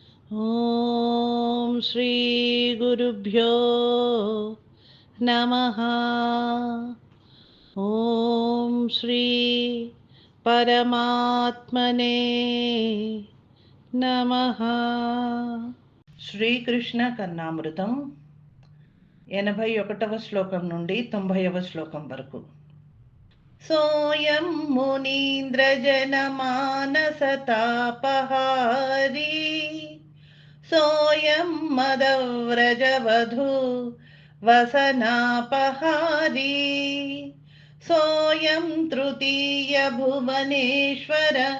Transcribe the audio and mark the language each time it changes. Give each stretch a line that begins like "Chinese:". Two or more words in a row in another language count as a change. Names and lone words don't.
Sanskrit: ॐ श्रीगुरुभ्यो नमः। ॐ श्री परमात्मने नमः।
Telugu: శ్రీకృష్ణ కర్ణామృతం 81వ శ్లోకం నుండి 90వ శ్లోకం వరకు.
Sanskrit: सोऽयं मुनीन्द्रजनमानसतापहारी सोऽयं मदव्रजवधू वसनापहारी सोऽयं तृतीयभुवनेश्वर